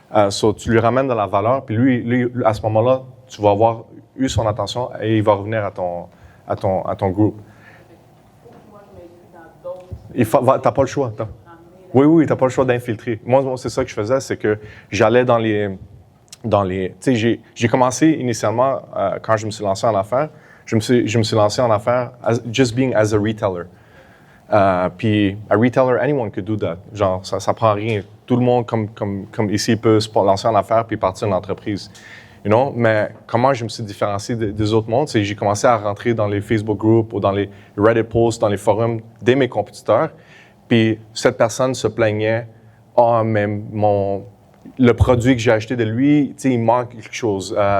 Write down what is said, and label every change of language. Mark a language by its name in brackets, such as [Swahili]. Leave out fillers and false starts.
[French] So, tu lui ramènes de la valeur, puis lui, à ce moment-là, tu vas avoir eu son attention et il va revenir à ton groupe. Moi, je m'inclus dans d'autres. T'as pas le choix. Oui, t'as pas le choix d'infiltrer. Moi, c'est ça que je faisais, c'est que j'allais dans les. Tu sais, j'ai commencé initialement quand je me suis lancé en affaires. Je me suis lancé en affaires [English] just being as a retailer. Puis a retailer, anyone could do that. [French] Genre, ça prend rien. Tout le monde comme ici peut se lancer en affaires puis partir une entreprise. [English] You know? [French] Mais comment je me suis différencié des autres mondes, c'est que j'ai commencé à rentrer dans les Facebook groups ou dans les Reddit posts, dans les forums de mes compétiteurs. Puis cette personne se plaignait, « Ah, mais le produit que j'ai acheté de lui, tu sais, il manque quelque chose.